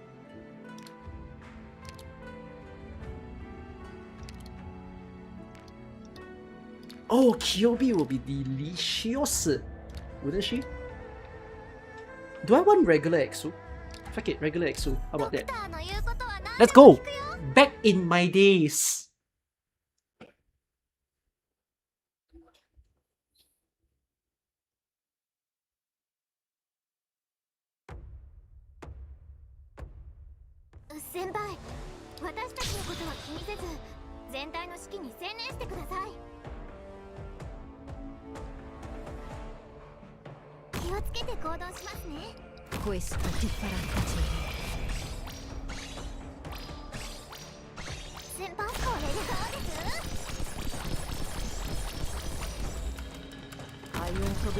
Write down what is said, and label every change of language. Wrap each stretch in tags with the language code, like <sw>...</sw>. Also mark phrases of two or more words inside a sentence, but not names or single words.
<en>Oh, Kyobi will be delicious, wouldn't she? Do I want regular Exu? Fuck it, regular Exu. How about that? Let's go! Back in my days!</en> <ja>Senpai, 私たちのことは気にせず、全体の指揮に専念してください。気をつけて行動しますね。</ja> <it>Questo ti farà piacere.</it> <ja>先輩、これでどうです？</ja> <it>Hai un problema?</it>